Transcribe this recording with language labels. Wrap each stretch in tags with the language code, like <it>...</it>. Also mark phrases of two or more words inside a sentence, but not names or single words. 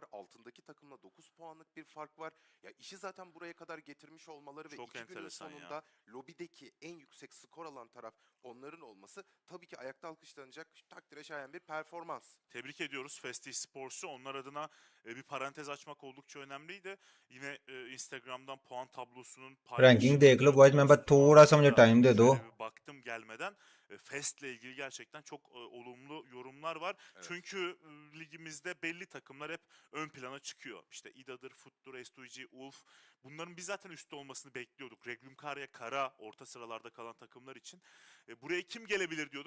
<tr>Altındaki takımla 9 puanlık bir fark var. Ya işi zaten buraya kadar getirmiş olmaları ve Çok 2 günün enteresan ya. sonunda lobideki en yüksek skor alan taraf onların olması tabii ki ayakta alkışlanacak, takdire şayan bir performans. Tebrik ediyoruz Festi Esports'u. Onlar adına bir parantez açmak oldukça önemliydi. Yine Instagram'dan puan tablosunun</tr> <hi>रैंकिंग देख लो</hi> <tr>paylaşımını</tr> <hi>बॉयज, मैं बस थोड़ा सा मुझे टाइम दे दो.</hi> <tr>şöyle bir baktım gelmeden. Fest'le ilgili gerçekten çok olumlu yorumlar var. Evet. Çünkü ligimizde belli takımlar hep ön plana çıkıyor. İşte İDA'dır, FUT'tur, S2G, Ulf. Bunların biz zaten üstte olmasını bekliyorduk. Reglum Kara orta sıralarda kalan takımlar için. Buraya kim gelebilir diyorduk?</tr>